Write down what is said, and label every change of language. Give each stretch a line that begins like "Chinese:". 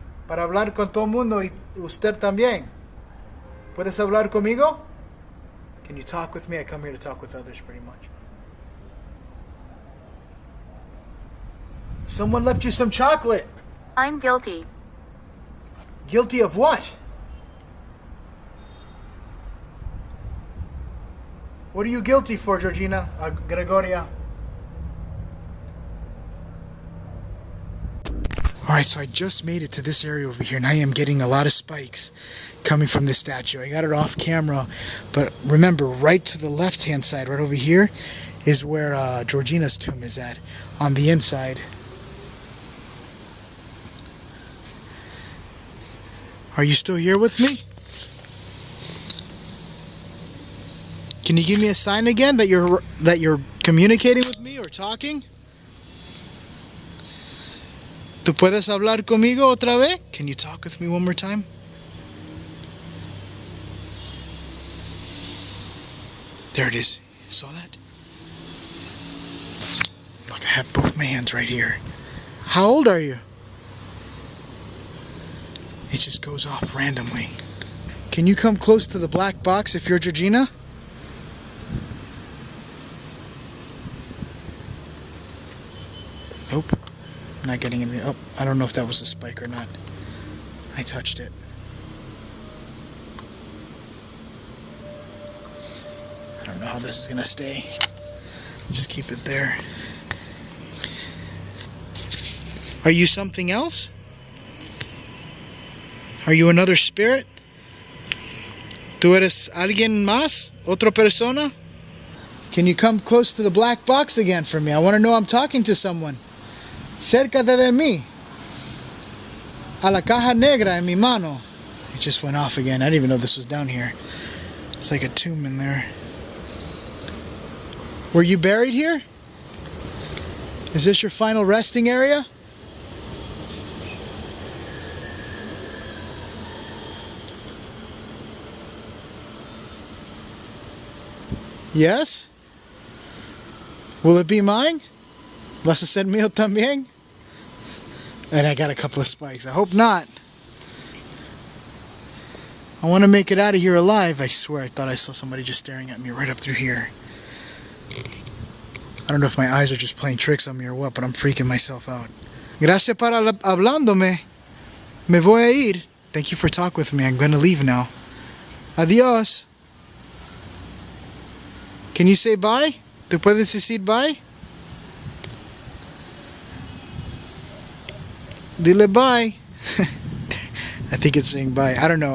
Spanish: Para hablar con todo mundo y usted también. ¿Puedes hablar conmigo?
English: Can you talk with me? I come here to talk with others pretty much. Someone left you some chocolate. I'm guilty. Guilty of what? What are you guilty for, Georgina? Gregoria? Alright, so I just made it to this area over here, and I am getting a lot of spikes coming from this statue. I got it off camera, but remember, right to the left-hand side, right over here, is where Georgina's tomb is at, on the inside. Are you still here with me? Can you give me a sign again that you're communicating with me or talking?
Spanish: ¿Tú puedes hablar conmigo otra vez?
English: Can you talk with me one more time? There it is. Saw that? Look, I have both my hands right here. How old are you? It just goes off randomly. Can you come close to the black box if you're Georgina? Nope. Not getting any. Oh, I don't know if that was a spike or not. I touched it. I don't know how this is gonna stay. Just keep it there. Are you something else? Are you another spirit?
Spanish: ¿Tú eres alguien más? ¿Otra persona?
English: Can you come close to the black box again for me? I want to know I'm talking to someone.
Spanish: Cerca de mí. A la caja negra en mi mano.
English: It just went off again. I didn't even know this was down here. It's like a tomb in there. Were you buried here? Is this your final resting area? Yes? Will it be mine?
Spanish: ¿Vas a ser mío también?
English: And I got a couple of spikes. I hope not. I want to make it out of here alive. I swear, I thought I saw somebody just staring at me right up through here. I don't know if my eyes are just playing tricks on me or what, but I'm freaking myself out.
Spanish: Gracias para hablándome. Me voy a ir.
English: Thank you for talking with me. I'm going to leave now.
Spanish: Adiós.
English: Can you say bye?
Spanish: ¿Tú puedes decir bye? Dile bye.
English: I think it's saying bye. I don't know.